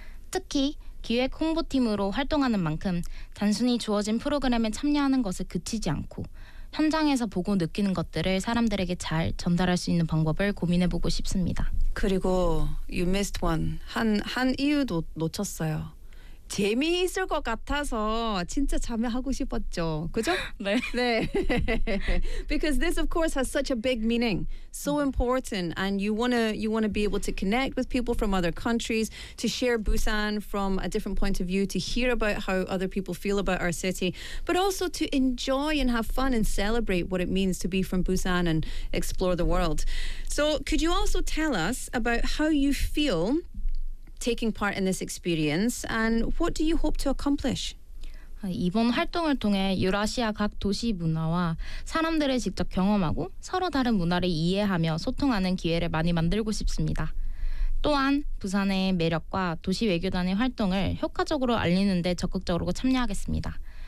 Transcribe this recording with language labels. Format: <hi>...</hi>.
<ko>특히 기획 홍보팀으로 활동하는 만큼 단순히 주어진 프로그램에 참여하는 것을 그치지 않고 현장에서 보고 느끼는 것들을 사람들에게 잘 전달할 수 있는 방법을 고민해보고 싶습니다. 그리고</ko> <en>You missed one.</en> <ko>한 이유도 놓쳤어요. 재미있을 것 같아서 진짜 참여하고 싶었죠. 그죠? 네. 네.</ko> <en>Because this of course has such a big meaning. So important. And you want to be able to connect with people from other countries, to share Busan from a different point of view, to hear about how other people feel about our city, but also to enjoy and have fun and celebrate what it means to be from Busan and explore the world. So could you also tell us about how you feel taking part in this experience, and what do you hope to accomplish?</en> <ko>이번 활동을 통해 유라시아 각 도시 문화와 사람들을 직접 경험하고 서로 다른 문화를 이해하며 소통하는 기회를 많이 만들고 싶습니다. 또한 부산의 매력과 도시 외교단의 활동을 효과적으로 알리는 데 적극적으로 참여하겠습니다.</ko>